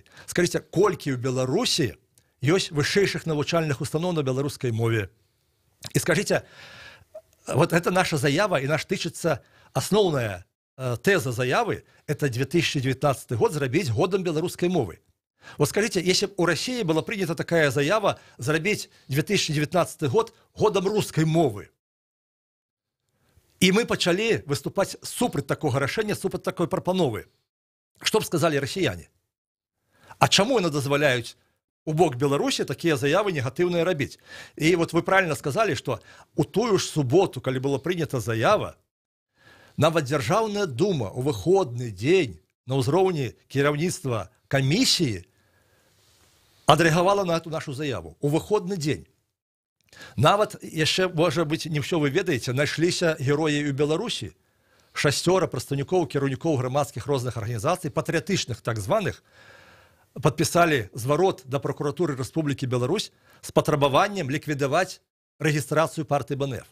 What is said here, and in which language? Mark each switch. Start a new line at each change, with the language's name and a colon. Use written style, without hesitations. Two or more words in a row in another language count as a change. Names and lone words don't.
Belarusian: Скажыце, колькі ў Беларусі ёсць вышэйшых навучальных устаноў на беларускай мове. І скажыце,
Russian: вот это
Belarusian: наша заява, і наш тычыцца асноўная тэза заявы, это 2019 год зрабіць годам беларускай мовы.
Russian: Вот скажите, если бы у России была принята такая заява зарабить 2019 год годом русской мовы, и мы почали выступать супраць такого решения,
Belarusian: супраць такой прапановы,
Russian: что бы сказали россияне? А чему они дозволяют у бок Беларуси такие заявы негативные робить? И вот вы правильно сказали, что у тую ж субботу, когда была принята заява,
Belarusian: нават Дзяржаўная дума у выходный день на ўзроўні кіраўніцтва камісіі адрэагавала на эту нашу заяву у выходны дзень. Нават яшчэ, можа быць, не ўсё вы ведаеце, знайшліся героі ў Беларусі, 6 прадстаўнікоў, кіраўнікоў грамадскіх розных арганізацый, патрыятычных так званых, падпісалі зварот да пракуратуры Рэспублікі Беларусь з патрабаваннем ліквідаваць рэгістрацыю партыі БНФ.